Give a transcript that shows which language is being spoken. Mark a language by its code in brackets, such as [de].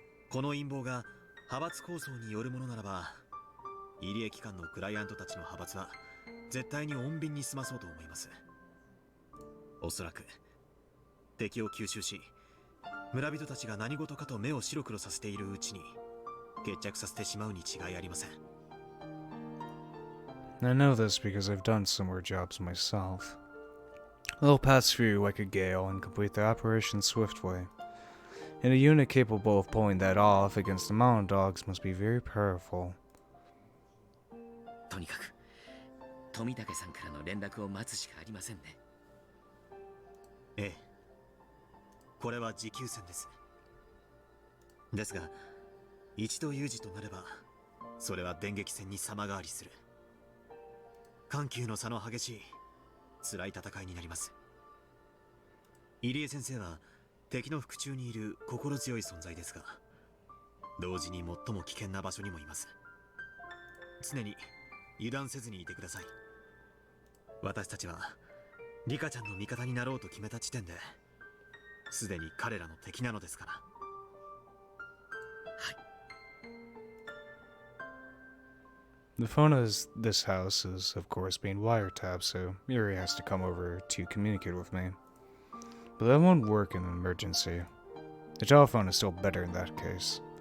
[ja] この陰謀が派閥構想によるものならば、入江機関のクライアントたちの派閥は絶対に穏便に済まそうと思います。おそらく敵を吸収し、村人たちが何事かと目を白黒させているうちに決着させてしまうに違いありません。 [en] I know this because I've done similar jobs myself. They'll pass through like a gale and complete their operation swiftly. And a unit capable of pulling that off against the mountain dogs must be very powerful. [ja] とにかく富武さんからの連絡を待つしかありませんね。ええ、これは持久戦です。ですが一度有事となれば、それは電撃戦に様変わりする。緩急の差の激しい辛い戦いになります。入江先生は敵の腹中にいる心強い存在ですが、同時に最も危険な場所にもいます。常に油断せずにいてください。私たちはリカちゃんの味方になろうと決めた時点ですでに彼らの敵なのですから。 [en] The phone of this house is, of course, being wiretapped, so Yuri has to come over to communicate with me. But that won't work in an emergency. The telephone is still better in that case.